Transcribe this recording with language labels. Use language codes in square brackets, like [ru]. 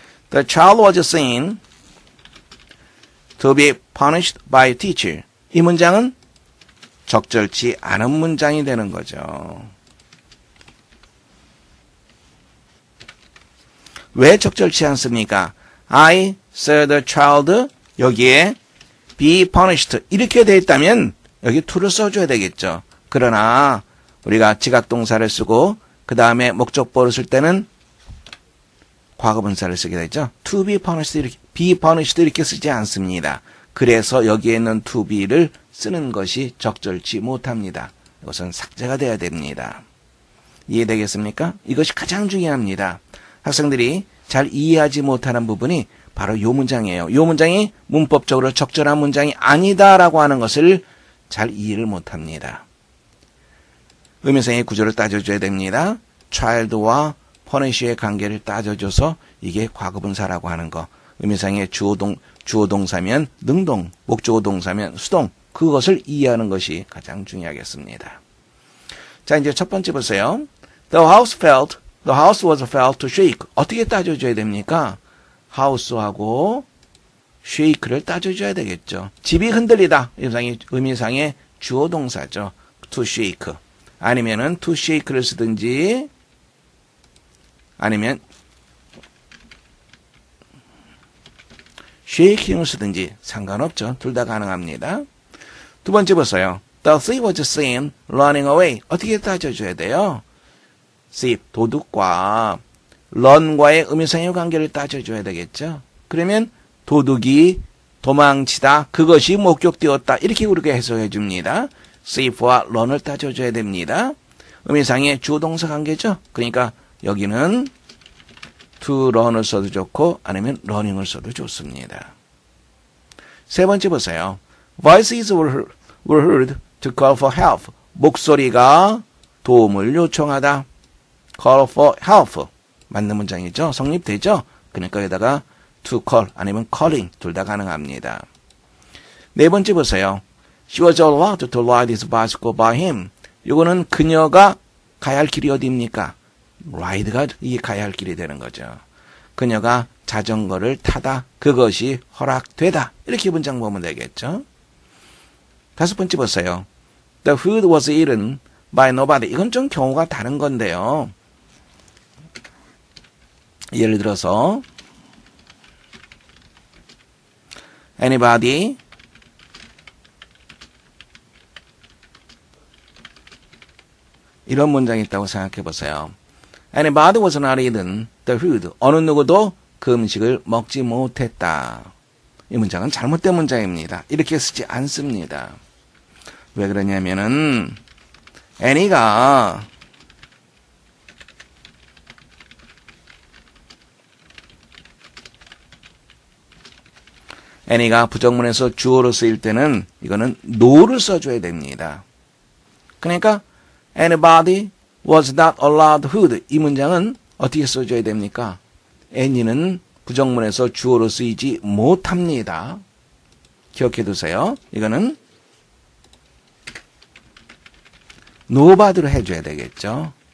[en] The child was seen to be punished by teacher. [ko] 이 문장은 적절치 않은 문장이 되는 거죠. 왜 적절치 않습니까? [en] I saw the child [ko] 여기에 [en] be punished [ko] 이렇게 돼 있다면 여기 to를 써줘야 되겠죠. 그러나 우리가 지각동사를 쓰고 그 다음에 목적보를 쓸 때는 과거분사를 쓰게 되죠. [en] to be punished [ko] 이렇게, [en] be punished [ko] 이렇게 쓰지 않습니다. 그래서 여기에 있는 to be를 쓰는 것이 적절치 못합니다. 이것은 삭제가 돼야 됩니다. 이해되겠습니까? 이것이 가장 중요합니다. 학생들이 잘 이해하지 못하는 부분이 바로 이 문장이에요. 이 문장이 문법적으로 적절한 문장이 아니다라고 하는 것을 잘 이해를 못합니다. 의미상의 구조를 따져줘야 됩니다. child와 punish의 관계를 따져줘서 이게 과거분사라고 하는 거. 의미상의 주어동사면 능동, 목적어동사면 수동. 그것을 이해하는 것이 가장 중요하겠습니다. 자, 이제 첫 번째 보세요. [en] The house was felt to shake. [ko] 어떻게 따져줘야 됩니까? house하고 shake를 따져줘야 되겠죠. 집이 흔들리다. 의미상의 주어동사죠. [en] to shake. [ko] 아니면은 [en] to shake [ko] 를 쓰든지 아니면 shaking을 쓰든지 상관없죠. 둘 다 가능합니다. 두 번째 보세요. [en] The thief was seen running away. [ko] 어떻게 따져줘야 돼요? thief, 도둑과 run과의 의미상의 관계를 따져줘야 되겠죠. 그러면 도둑이 도망치다, 그것이 목격되었다. 이렇게 우리가 해석해 줍니다. thief와 run을 따져줘야 됩니다. 의미상의 주동사 관계죠. 그러니까 여기는 [en] to run [ko] 을 써도 좋고 아니면 running을 써도 좋습니다. 세 번째 보세요. [en] Voices were heard to call for help. [ko] 목소리가 도움을 요청하다. [en] call for help. [ko] 맞는 문장이죠. 성립되죠. 그러니까 여기다가 [en] to call [ko] 아니면 calling 둘 다 가능합니다. 네 번째 보세요. [en] She was allowed to ride his bicycle by him. [ko] 이거는 그녀가 가야 할 길이 어디입니까? ride가 이게 가야 할 길이 되는 거죠. 그녀가 자전거를 타다. 그것이 허락되다. 이렇게 문장 보면 되겠죠. 다섯 번째 보세요. [en] The food was eaten by nobody. [ko] 이건 좀 경우가 다른 건데요. 예를 들어서 anybody 이런 문장이 있다고 생각해 보세요. [en] Anybody was not eaten the food. [ko] 어느 누구도 그 음식을 먹지 못했다. 이 문장은 잘못된 문장입니다. 이렇게 쓰지 않습니다. 왜 그러냐면은 Annie가 부정문에서 주어로 쓰일 때는 이거는 no를 써줘야 됩니다. [en] 그러니까 Anybody was not allowed food. [ko] 이 문장은 어떻게 써줘야 됩니까? Annie는 부정문에서 주어로 쓰이지 못합니다. 기억해 두세요. 이거는 nobody로 해줘야 되겠죠.